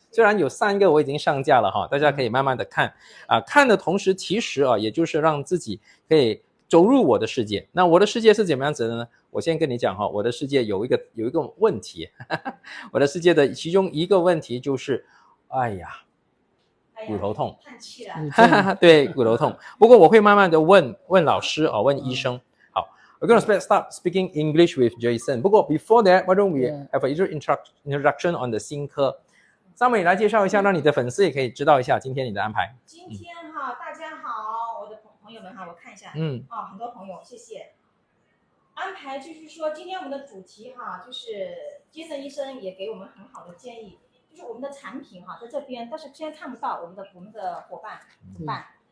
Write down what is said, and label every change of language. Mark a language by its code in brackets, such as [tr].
[zh] 虽然有3个我已经上架了哈，大家可以慢慢的看啊，看的同时其实啊，也就是让自己可以走入我的世界。那我的世界是怎么样子的呢？我先跟你讲哈，我的世界有一个问题，我的世界的其中一个问题就是，骨头痛，叹气了。对，骨头痛。不过我会慢慢的问老师啊，问医生。好 ， [en] We're gonna start speaking English with Jason。 [zh] 不过 [en] before that, why don't we have a introduction on the [zh] 新科？Summer 你来介绍一下，让你的粉丝也可以知道一下今天你的安排。今天哈，大家好，我的朋友们哈，我看一下，很多朋友，谢谢。安排就是说，今天我们的主题哈，就是Jason医生也给我们很好的建议。就是我们的产品哈，在这边，但是现在看不到我们的伙伴怎么办？